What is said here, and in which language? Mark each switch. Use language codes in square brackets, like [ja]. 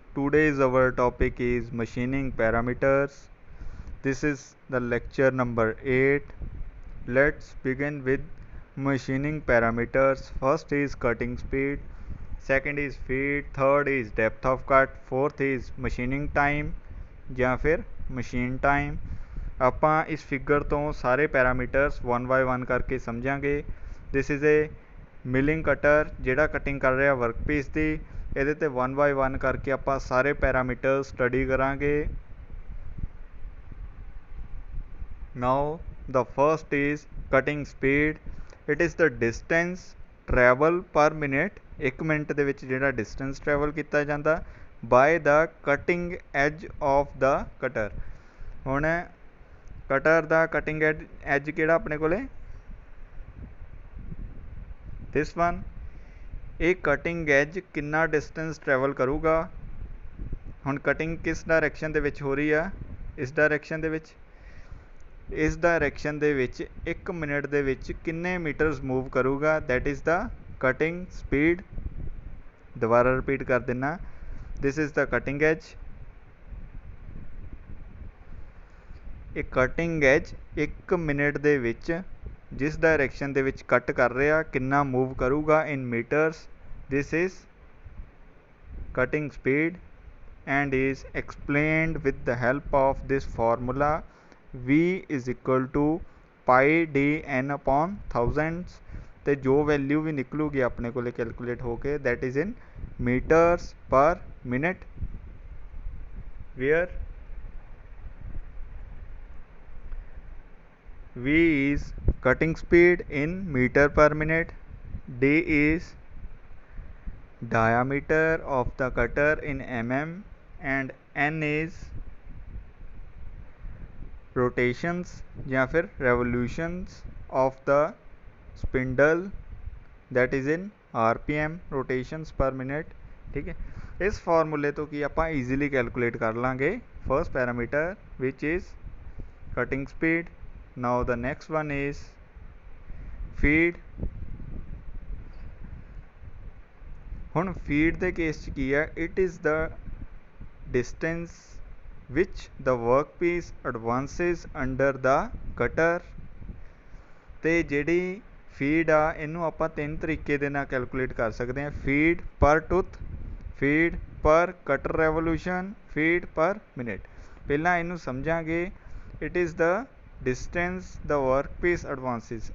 [en] Today's our topic is machining parameters. This is the lecture number 8. Let's begin with machining parameters. First is cutting speed, second is feed, third is depth of cut, fourth is machining time [pa] ਜਾਂ ਫਿਰ [en] machine time. [pa] ਆਪਾਂ ਇਸ figure ਤੋਂ ਸਾਰੇ parameters 1 by 1 ਕਰਕੇ ਸਮਝਾਂਗੇ. [en] this is a milling cutter [pa] ਜਿਹੜਾ cutting ਕਰ ਰਿਹਾ ਵਰਕਪੀਸ ਦੀ. ਇਹਦੇ 'ਤੇ 1 by 1 ਕਰਕੇ ਆਪਾਂ ਸਾਰੇ ਪੈਰਾਮੀਟਰ ਸਟੱਡੀ ਕਰਾਂਗੇ. [en] Now the first is cutting speed. It is the distance travel per minute. [pa] 1 minute ਦੇ ਵਿੱਚ ਜਿਹੜਾ ਡਿਸਟੈਂਸ ਟਰੈਵਲ ਕੀਤਾ ਜਾਂਦਾ [en] by the cutting edge of the cutter. [pa] ਹੁਣ ਕਟਰ ਦਾ ਕਟਿੰਗ ਐਜ ਕਿਹੜਾ ਆਪਣੇ ਕੋਲੇ ਦਿਸ ਵਨ. ਇਹ ਕਟਿੰਗ ਐਜ ਕਿੰਨਾ ਡਿਸਟੈਂਸ ਟਰੈਵਲ ਕਰੂਗਾ. ਹੁਣ ਕਟਿੰਗ ਕਿਸ ਡਾਇਰੈਕਸ਼ਨ ਦੇ ਵਿੱਚ ਹੋ ਰਹੀ ਆ. ਇਸ ਡਾਇਰੈਕਸ਼ਨ ਦੇ ਵਿੱਚ. ਇਸ ਡਾਇਰੈਕਸ਼ਨ ਦੇ ਵਿੱਚ 1 ਮਿੰਟ ਦੇ ਵਿੱਚ ਕਿੰਨੇ ਮੀਟਰਸ ਮੂਵ ਕਰੂਗਾ. [en] That is the cutting speed. [pa] ਦੁਬਾਰਾ ਰਿਪੀਟ ਕਰ ਦਿੰਦਾ. [en] This is the cutting edge. [pa] ਇਹ ਕਟਿੰਗ ਐਜ 1 ਮਿੰਟ ਦੇ ਵਿੱਚ ਜਿਸ ਡਾਇਰੈਕਸ਼ਨ ਦੇ ਵਿੱਚ ਕੱਟ ਕਰ ਰਿਹਾ ਕਿੰਨਾ ਮੂਵ ਕਰੂਗਾ ਇਨ metres. [en] This is cutting speed and is explained with the help of this formula. V is equal to pi d n upon thousands. [pa] ਤੇ ਜੋ ਵੈਲਿਊ ਵੀ ਨਿਕਲੂਗੀ ਆਪਣੇ ਕੋਲੇ ਕੈਲਕੂਲੇਟ ਹੋ ਕੇ [en] that is in meters per minute, where V is cutting speed in meter per minute, D is diameter of the cutter in mm, and n is rotations [hi] या फिर [en] revolutions of the spindle, that is in rpm, rotations per minute. [hi] ठीक है. इस फार्मूले तो कि [pa] ਆਪਾਂ easily calculate ਕਰ ਲਾਂਗੇ first parameter [en] which is cutting speed. Now the next one is feed. [pa] ਹੁਣ feed ਦੇ ਕੇਸ 'ਚ ਕੀ ਹੈ. [en] it is the distance which the workpiece advances under the cutter. [pa] ਤੇ ਜਿਹੜੀ ਫੀਡ ਆ ਇਹਨੂੰ ਆਪਾਂ 3 ਤਰੀਕੇ ਦੇ ਨਾਲ ਕੈਲਕੂਲੇਟ ਕਰ ਸਕਦੇ ਹਾਂ. [en] Feed per tooth, feed per cutter revolution, feed per minute. [pa] ਪਹਿਲਾਂ ਇਹਨੂੰ ਸਮਝਾਂਗੇ. [en] It is the distance the workpiece advances.